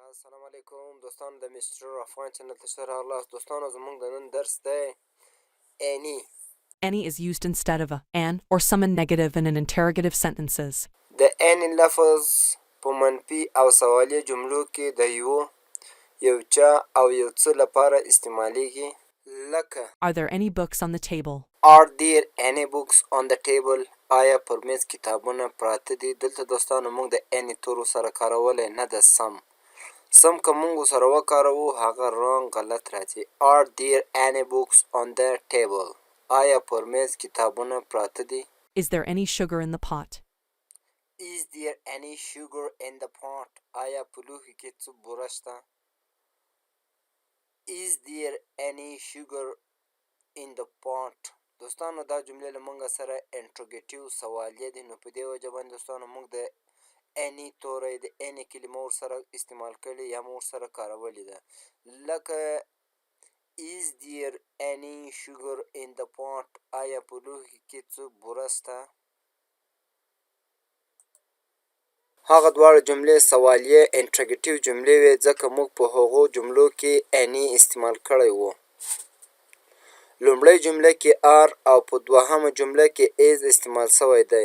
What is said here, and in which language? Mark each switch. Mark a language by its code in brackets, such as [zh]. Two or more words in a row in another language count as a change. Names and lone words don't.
[ps] السلام علیکم دوستانو د مستر افغان چینل ته ښه راغلاست. دوستانو زموږ د نن درس دی any. [en] Any is used instead of a an or some negative in an interrogative sentences. [ps] د any لفظ په منفي او سوالیه جملو کې د یو چا او یو څه لپاره استعمالیږي لکه [en] Are there any books on the table? Are there any books on the table؟ [ps] آیا پر میز کتابونه پراته دي؟ دلته دوستانو موږ د any تورو سره کارولی نه د سم که موږ سره وکاروو هغه رانګ غلط راځي. [en] Are there any books on the table؟ [ps] آیا پر میز کتابونه پراته دي؟ [en] Is there any sugar in the pot? Is there any sugar in the pot؟ [ps] آیا په لوښي کې څه بوره شته؟ [en] Is there any sugar in the pot؟ [ps] دوستانو دا جملې له موږ سره انټروګیټیو سوالیه دي، نو په دې وجه باندې دوستانو موږ د any توری د any کلمه ورسره استعمال کړې یا مو ورسره کارولې ده. [en] لکه Is there any sugar in the pot؟ [ps] آیا په لوښي کې څه بوره شته؟ هغه دواړه جملې سوالیه انټروګیټیو جملې وې ځکه موږ په هغو جملو کې any استعمال کړی و. لومړۍ جمله کې are او په دوهمه جمله کې is استعمال شوی دی.